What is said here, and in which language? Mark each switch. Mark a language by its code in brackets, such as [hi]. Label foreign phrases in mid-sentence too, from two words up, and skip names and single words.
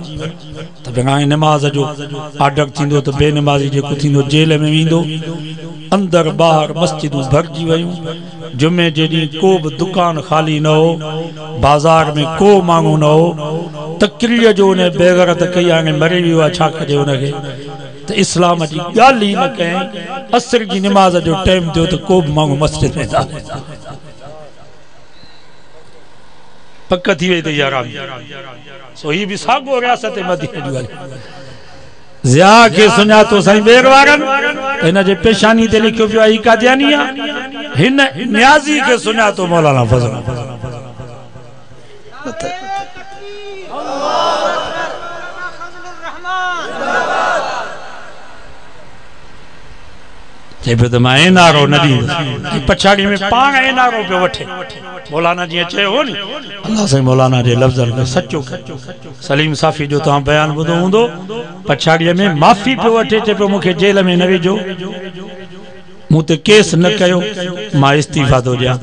[sd] त हाणे नमाज जो आर्डर थींदो तो बेनमाज़ी जेको थींदो जेल में वेंदो। अंदर ॿाहिर मस्जिदूं भरजी वयूं। जुमे जे ॾींहुं को बि दुकान खाली न हो, बाज़ार में को माण्हू न हो। तकरीर जो उन बेगरत कई, हाणे मरी वियो आहे छा कजे उनखे। तो इस्लाम जी गाल ही न कहीं। असर की नमाज जो टाइम थियो तो को भी मांगो मस्जिद में था पक्क थी वही तो यार सो ही भी सागो रियासत मदीना जी वाली ज़िया के सुना तो सही बेर वारन इन जे पेशानी ते लिखियो पियो आहे कादियानी आहे। हिन न्याजी के सुना तो मौलाना फजल तो मां एनआरओ न दी पछाड़ी में पाण एनआरओ पे वठे। मौलाना जी चयो हो नी अल्लाह से मौलाना जे लफ्ज़न में सच्चो सलीम साफ़ी जो तव्हां बयान ॿुधो हूंदो। पछाड़ी में माफ़ी पे वठे चे पे मुखे जेल में न विझो, मूं ते केस न कयो, मां इस्तीफ़ा थो ॾियां।